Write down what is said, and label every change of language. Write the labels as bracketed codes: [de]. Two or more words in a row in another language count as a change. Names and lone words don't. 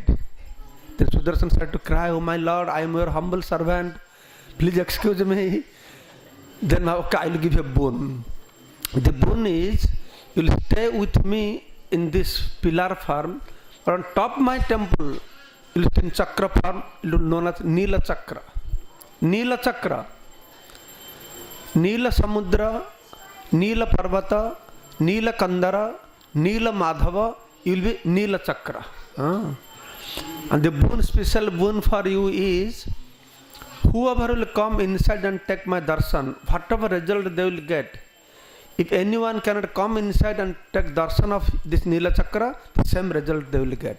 [en] Then Sudarshan started to cry, oh my Lord, I am your humble servant. Please excuse me. Then okay, I will give you a boon. The boon is, you will stay with me in this pillar form, or on top of my temple, you will stay in chakra form, known as Neela Chakra. Neela Chakra. Neela Samudra, Neela Parvata, Neela Kandara, Neela Madhava, you will be Neela Chakra. And the boon, special boon for you is, whoever will come inside and take my darshan, whatever result they will get, if anyone cannot come inside and take darshan of this Neela Chakra, the same result they will get.